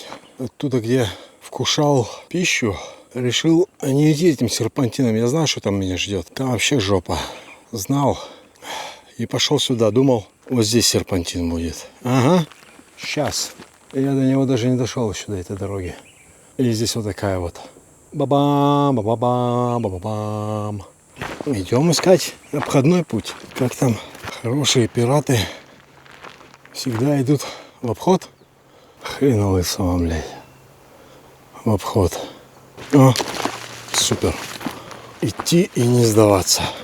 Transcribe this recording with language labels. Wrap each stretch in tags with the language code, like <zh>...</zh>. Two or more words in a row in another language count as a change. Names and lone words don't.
<ru>Оттуда, где вкушал пищу, решил не идти этим серпантином. Я знаю, что там меня ждет. Там вообще жопа. Знал. И пошел сюда. Думал, вот здесь серпантин будет. Ага. Сейчас. Я до него даже не дошел еще до этой дороги. И здесь вот такая вот. Ба-бам, ба-ба-бам, ба-ба-бам. Идем искать обходной путь. Как там хорошие пираты всегда идут в обход. Хрен лысого, блядь. В обход. О, супер. Идти и не сдаваться.</ru>